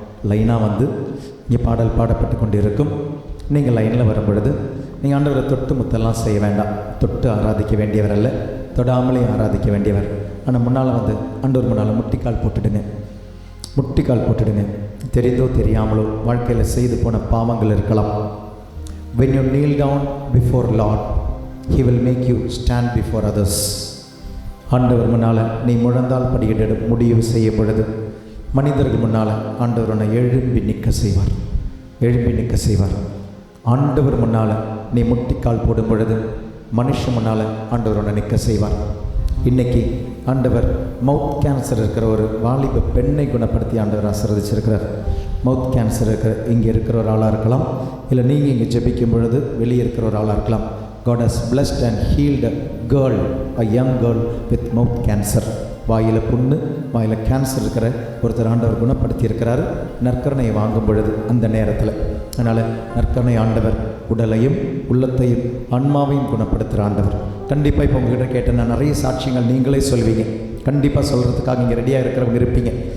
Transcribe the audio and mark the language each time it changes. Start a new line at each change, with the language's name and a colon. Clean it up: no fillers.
Tamil: லைனாக வந்து இங்கே பாடல் பாடப்பட்டு கொண்டு இருக்கும். நீங்கள் லைனில் வரும் பொழுது நீங்கள் ஆண்டவரை தொட்டு முத்தெல்லாம் செய்ய வேண்டாம். தொட்டு ஆராதிக்க வேண்டியவர் அல்ல, தொடாமலே ஆராதிக்க வேண்டியவர். ஆனால் முன்னால் வந்து ஆண்டவர் முன்னால் முட்டிக்கால் போட்டுடுங்க. முட்டிக்கால் போட்டுடுங்க. தெரிந்தோ தெரியாமலோ வாழ்க்கையில் செய்து போன பாவங்கள் இருக்கலாம்.
English: When you kneel down before Lord, He will make you stand before others.
Tamil: ஆண்டவர் முன்னால் நீ முழந்தால் படியிட முடிவு செய்யும் பொழுது மனிதர்கள் முன்னால் ஆண்டவர் உன்னை எழும்பி நிற்க செய்வார். எழும்பி நிற்க செய்வார். ஆண்டவர் முன்னால் நீ முட்டிக்கால் போடும் பொழுது மனுஷன் முன்னால் ஆண்டவர் உன்னை நிற்க செய்வார். இன்றைக்கி ஆண்டவர் மவுத் கேன்சர் இருக்கிற ஒரு வாலிப பெண்ணை குணப்படுத்தி ஆண்டவர் ஆசீர்வதிச்சிருக்கிறார். மவுத் கேன்சர் இங்கே இருக்கிற ஒரு ஆளாக இருக்கலாம், இல்லை நீங்கள் இங்கே ஜெபிக்கும் பொழுது வெளியே இருக்கிற ஒரு ஆளாக இருக்கலாம்.
English: God has blessed and healed a girl, a young girl with mouth cancer.
Tamil: வாயில் புண்ணு, வாயில் கேன்சர் இருக்கிற ஒருத்தர் ஆண்டவர் குணப்படுத்தி இருக்கிறார் நற்கருணையை வாங்கும் பொழுது அந்த நேரத்தில். அதனால் நற்கருணை ஆண்டவர் உடலையும் உள்ளத்தையும் ஆன்மாவையும் குணப்படுத்துகிற ஆண்டவர். கண்டிப்பாக இப்போ உங்கள்கிட்ட கேட்ட நான் நிறைய சாட்சியங்கள் நீங்களே சொல்வீங்க. கண்டிப்பாக சொல்கிறதுக்காக இங்கே ரெடியாக இருக்கிறவங்க இருப்பீங்க.